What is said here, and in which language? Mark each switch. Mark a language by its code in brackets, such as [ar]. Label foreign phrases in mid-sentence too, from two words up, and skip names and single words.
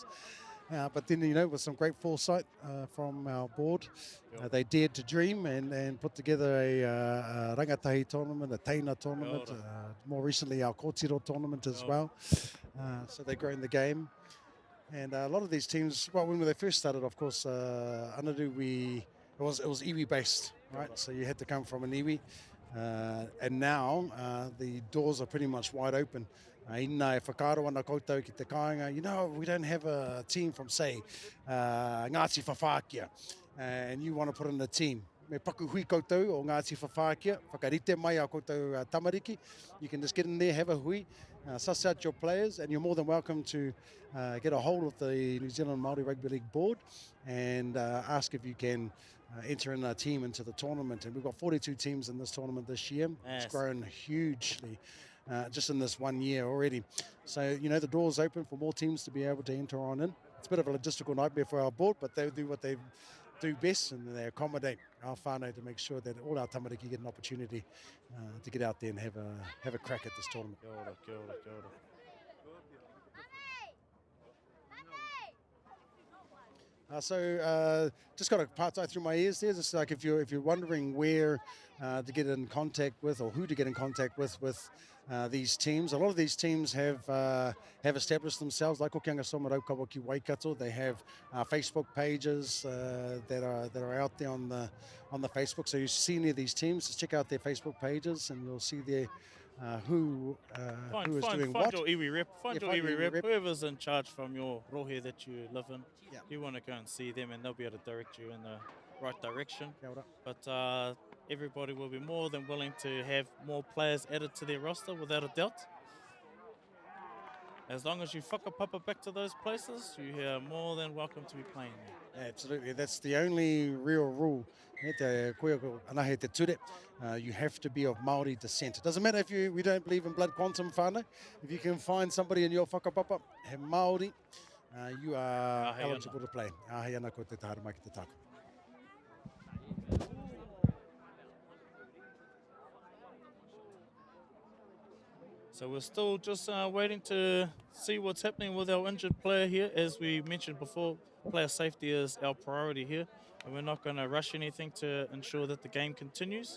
[en] But then, with some great foresight from our board, they dared to dream and put together a Rangatahi tournament, a Teina tournament, more recently our Kōtiro tournament as well. So they're growing the game. And a lot of these teams, well, when they first started, of course, Anadu, it was iwi based, right? So you had to come from an iwi, and now the doors are pretty much wide open. [mi] Ina e whakaro ana koutou ki te kāinga, [en] we don't have a team from, say, Ngāti Whawhākia, and you want to put in a team. [mi] me paku hui koutou o Ngāti Whawhākia, whakarite mai a koutou tamariki. [en] You can just get in there, have a hui, suss out your players, and you're more than welcome to get a hold of the New Zealand Māori Rugby League board and ask if you can enter in a team into the tournament. And we've got 42 teams in this tournament this year. Yes. It's grown hugely just in this 1 year already. So, you know, the door's open for more teams to be able to enter on in. It's a bit of a logistical nightmare for our board, but they do what they do best, and they accommodate our whānau to make sure that all our tamariki get an opportunity to get out there and have a crack at this tournament. [mi] Kia ora, kia ora, kia ora. [en] So just got a part through my ears there. Just like if you're wondering where to get in contact with or who to get in contact with these teams, a lot of these teams have established themselves. Like Okianga Somarau Kawaki Waikato, they have Facebook pages that are out there on the Facebook. So you see any of these teams, just check out their Facebook pages, and you'll see there who is doing what. Find your iwi rep. Find Yeah, your find iwi your rep. rep. Whoever's in charge from your rohe that you live in. Yeah. You want to go and see them, and they'll be able to direct you in the right direction. [mi] Kia ora. [en] But everybody will be more than willing to have more players added to their roster, without a doubt. As long as you whakapapa back to those places, you are more than welcome to be playing there. Absolutely, that's the only real rule. You have to be of Māori descent. It doesn't matter if we don't believe in blood quantum whānau. If you can find somebody in your whakapapa, [mi] he Māori, [en] you are [mi] Ahi [en] eligible to play. [mi] Ahi ana ko te tahara mai ki te tāku. [en] So we're still just waiting to see what's happening with our injured player here. As we mentioned before, player safety is our priority here, and we're not going to rush anything to ensure that the game continues.